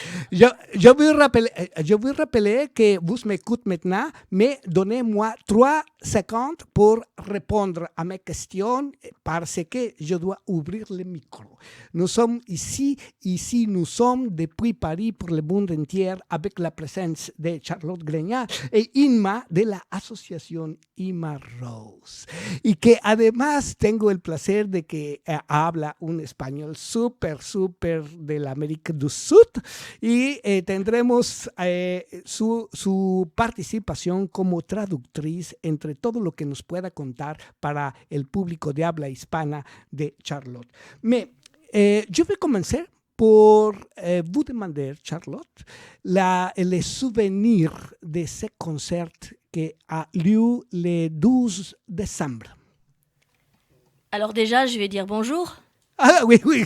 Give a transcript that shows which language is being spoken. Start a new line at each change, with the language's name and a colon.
French: Je veux rappeler que vous m'écoutez maintenant, mais donnez-moi 3 secondes pour répondre à mes questions parce que je dois ouvrir le micro. Nous sommes ici nous sommes depuis Paris pour le monde entier avec la présence de Charlotte Greñat et Inma
Spanish: de la asociación
French: Ima Rose.
Spanish: Y que además tengo el placer de que habla un español súper de la América del Sur. Y tendremos su participación como traductriz entre todo lo que nos pueda contar para el público de habla hispana de Charlotte.
French: Mais je vais commencer pour vous demander, Charlotte, les souvenirs de ce concert qui a lieu le 12 décembre. Alors déjà, je vais dire bonjour. Ah, oui.